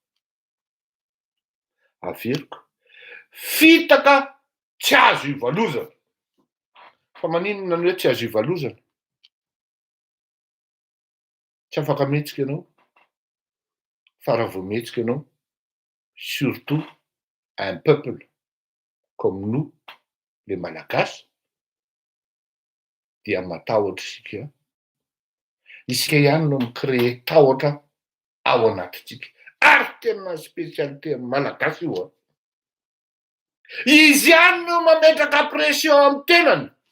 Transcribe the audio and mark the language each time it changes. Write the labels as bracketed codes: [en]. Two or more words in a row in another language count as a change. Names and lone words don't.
[mg] Averiko. Fitaka tsy azo ivalozana. Fa maninona ny hoe tsy azo ivalozana? Tsy afaka mihetsika ianao. Fa raha vao mihetsika ianao, [fr] surtout un peuple comme nous, les Malagasy, [mg] dia matahotra isika. Isika ihany no mi-créer tahotra ao anatitsika. Ary tena spécialité Malagasy io. Izy ihany no mametraka pression amin'ny tenany.